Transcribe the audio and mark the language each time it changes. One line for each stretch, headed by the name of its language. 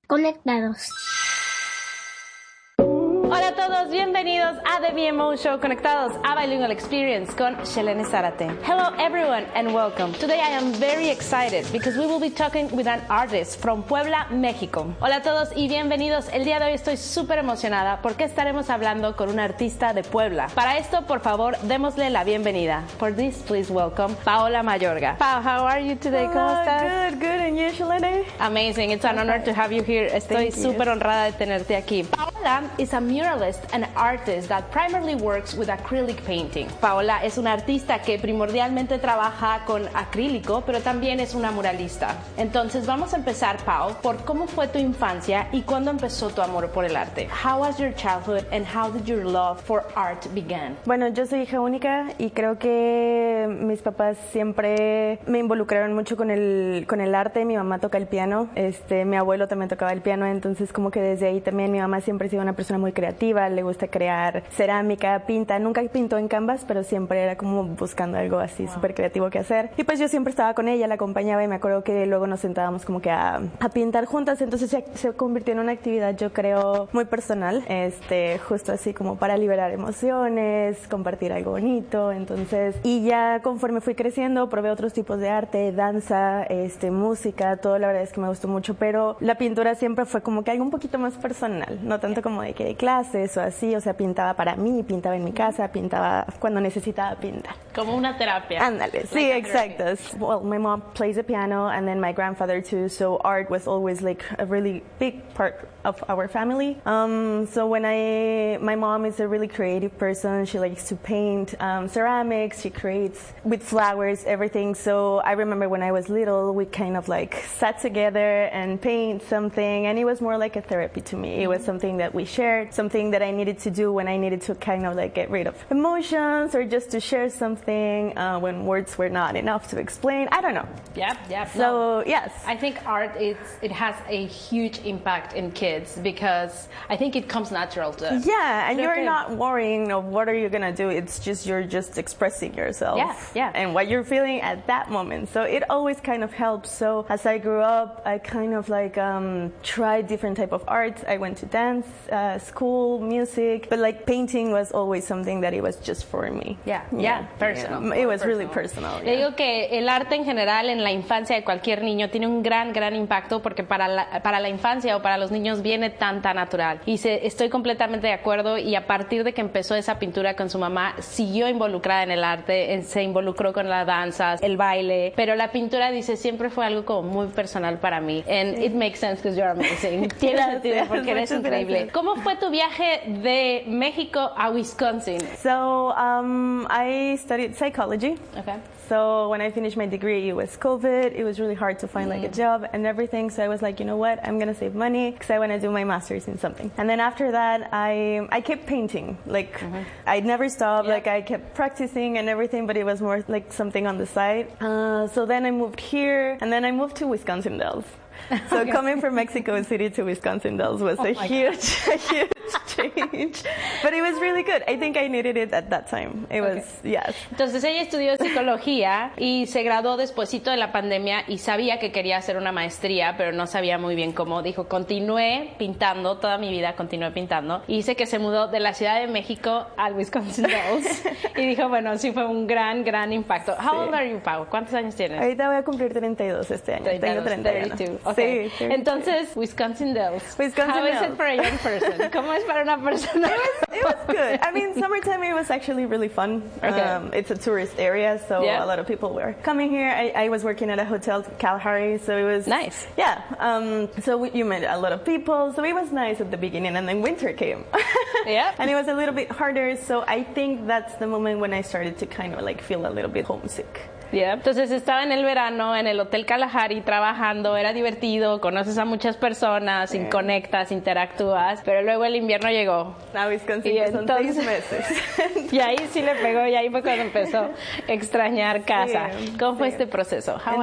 Spanish: Conectados. Hola a todos, bienvenidos a The VMO Show, conectados a Bilingual Experience con Shelene Zarate.
English: Hello everyone and welcome. Today I am very excited because we will be talking with an artist from Puebla, México.
Spanish: Hola a todos y bienvenidos. El día de hoy estoy súper emocionada porque estaremos hablando con un artista de Puebla. Para esto, por favor, démosle la bienvenida.
English: For this, please welcome Paola Mayorga. Pao, how are you today? Hello,
Spanish: ¿cómo estás?
English: Good, good. And you, Shelene? Amazing. It's an honor to have you here.
Spanish: Estoy súper honrada de tenerte aquí.
English: Paola is a muralist and artist that primarily works with acrylic painting.
Spanish: Paola es una artista que primordialmente trabaja con acrílico, pero también es una muralista. Entonces, vamos a empezar, Pao, por cómo fue tu infancia y cuándo empezó tu amor por el arte.
English: How was your childhood and how did your love for art begin?
Spanish: Bueno, yo soy hija única y creo que mis papás siempre me involucraron mucho con el arte. Mi mamá toca el piano, mi abuelo también tocaba el piano, entonces como que desde ahí también mi mamá siempre ha sido una persona muy creativa, le gusta crear cerámica, pinta, nunca pintó en canvas, pero siempre era como buscando algo así súper creativo que hacer. Y pues yo siempre estaba con ella, la acompañaba y me acuerdo que luego nos sentábamos como que a pintar juntas, entonces se convirtió en una actividad, yo creo, muy personal, justo así como para liberar emociones, compartir algo bonito, entonces, y ya conforme fui creciendo, probé otros tipos de arte, danza, música, todo, la verdad es que me gustó mucho, pero la pintura siempre fue como que algo un poquito más personal, no tanto como de que de clases o así, o sea, pintaba para mí, pintaba en mi casa, pintaba cuando necesitaba pintar. Como una terapia. Ándale, sí, like exacto.
English: Well, my mom plays the piano and then my grandfather too, so art was always like a really big part of our family. My mom is a really creative person. She likes to paint ceramics. She creates with flowers, everything. So I remember when I was little, we kind of like sat together and paint something. And it was more like a therapy to me. Mm-hmm. It was something that we shared, something that I needed to do when I needed to kind of like get rid of emotions or just to share something when words were not enough to explain. I don't know. Yep. So, no. Yes. I think art, it has a huge impact in kids. Because I think it comes natural to them. Yeah, and you're not worrying of what are you gonna do. It's just you're just expressing yourself. Yeah. And what you're feeling at that moment. So it always kind of helps. So as I grew up, I kind of like tried different type of arts. I went to dance, school, music, but like painting was always something that it was just for me. Yeah. Personal. Yeah. It was really personal.
Spanish: Le digo que el arte en general en la infancia de cualquier niño tiene un gran impacto porque para la infancia o para los niños viene tan natural. Y estoy completamente de acuerdo y a partir de que empezó esa pintura con su mamá, siguió involucrada en el arte, se involucró con la danza, el baile, pero la pintura, dice, siempre fue algo como muy personal para mí.
English: And it makes sense because you're amazing.
Spanish: Tiene sentido porque eres increíble. ¿Cómo fue tu viaje de México a Wisconsin?
English: So, I studied psychology. Okay. So when I finished my degree, it was COVID. It was really hard to find like a job and everything. So I was like, you know what? I'm going to save money because I want to do my master's in something. And then after that, I kept painting. Like I never stopped. Yep. Like I kept practicing and everything, but it was more like something on the side. So then I moved here and then I moved to Wisconsin Dells. So coming from Mexico City to Wisconsin Dells was a huge change. But it was really good. I think I needed it at that time. It was, okay. Yes.
Spanish: Entonces ella estudió psicología y se graduó despuesito de la pandemia y sabía que quería hacer una maestría, pero no sabía muy bien cómo. Dijo, continué pintando, toda mi vida continué pintando. Y dice que se mudó de la Ciudad de México al Wisconsin Dells. Y dijo, bueno, sí fue un gran, gran impacto.
English: Sí. How old are you, Pau?
Spanish: ¿Cuántos años tienes? Ahorita voy a cumplir 32 este año. 32. Tengo 32. Okay. Sí. Entonces, Wisconsin Dells. Wisconsin
English: Dells. How is it for a young person?
Spanish: ¿Cómo es para una persona?
English: It was good. I mean, summertime, it was actually really fun. Okay. It's a tourist area, so yeah. A lot of people were coming here. I was working at a hotel, Calhari, so it was... Nice. Yeah. You met a lot of people, so it was nice at the beginning, and then winter came. Yeah. And it was a little bit harder, so I think that's the moment when I started to kind of like feel a little bit homesick. Yeah.
Spanish: Entonces estaba en el verano en el Hotel Kalahari trabajando, era divertido, conoces a muchas personas, yeah. Conectas, interactúas, pero luego el invierno llegó.
English: Now it's consistent,
Spanish: son 6 meses. Y ahí sí le pegó, y ahí fue cuando empezó a extrañar casa. Sí, ¿cómo sí. fue este proceso? How